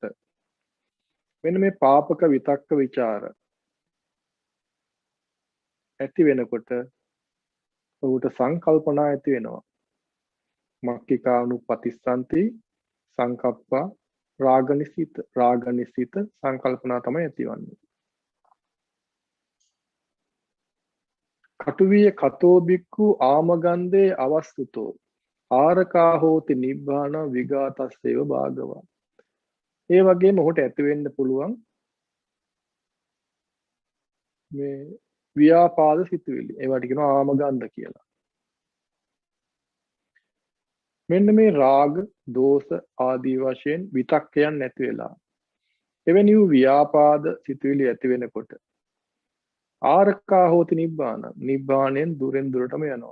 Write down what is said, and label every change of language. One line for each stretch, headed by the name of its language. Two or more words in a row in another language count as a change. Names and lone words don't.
Sinhala: මෙන්න මේ පාපක විතක්ක ਵਿਚාර ඇති වෙනකොට ඔහුට සංකල්පනා ඇති වෙනවා.
Pali: මක්ඛිකානුපතිස්සන්ති සංකප්පා රාගනිසිත
Sinhala: සංකල්පනා තමයි ඇතිවන්නේ.
Pali: කටුවිය කතෝ බික්ඛු ආමගන්ධේ අවස්තුතෝ ආරකා හෝති නිබ්බාන විගාතස්සේව භාගවා.
Sinhala: ඒ වගේම ඔහුට ඇති වෙන්න පුළුවන් මේ ව්‍යාපාද සිතුවිලි. ඒවට කියනවා ආමගන්ධ කියලා. මෙන්න මේ රාග, දෝෂ ආදී වශයෙන් විතක්කයන් නැති වෙලා එවැනි වූ ව්‍යාපාද සිතුවිලි ඇති වෙනකොට
Pali: ආරක්කා හෝති නිබ්බාන
Sinhala: නිබ්බාණයෙන් දුරෙන් දුරටම යනවා.